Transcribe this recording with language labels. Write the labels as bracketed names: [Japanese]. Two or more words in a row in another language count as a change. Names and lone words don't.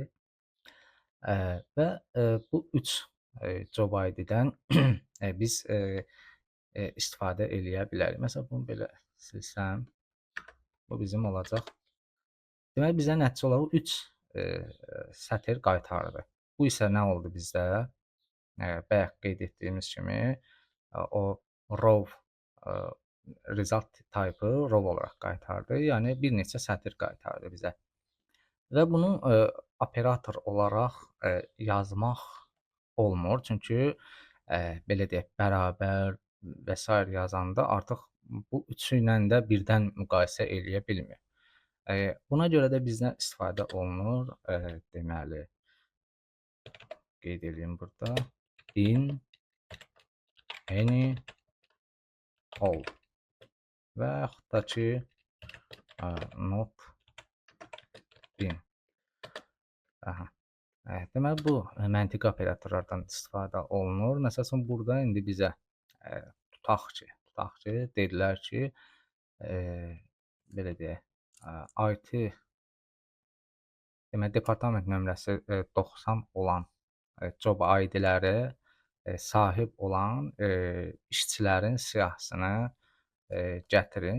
[Azerbaijani] Və bu 3 [English] job ID-dən [Azerbaijani] biz istifadə eləyə bilərik. Məsələn, bunu belə silsəm, bu bizim olacaq. Deməli, bizə nəticə olaraq 3 sətr qaytardı. Bu isə nə oldu bizdə? Bayaq qeyd etdiyimiz kimi o [English] row result type-ı [Azerbaijani] row olaraq qaytardı. Yəni bir neçə sətr qaytardı bizə. Və bunu operator olaraq yazmaq olmur. Çünki belə deyək, bərabər və s. yazanda artıq bu üçü ilə də birdən müqayisə eləyə bilmir. Buna görə də bizdən istifadə olunur, deməli, qeyd eləyim burada, [English] in, any, all [Azerbaijani] və yaxud da ki, [English] not in. [Azerbaijani] Aha. Deməli, bu məntiqi operatorlardan istifadə olunur. Məsəl üçün, burada indi bizə tutaq ki, dedilər ki, belə deyək, IT deməli, departament nömrəsi 90 olan [English] job ID-ləri [Azerbaijani] sahib olan işçilərin siyahısını gətirin.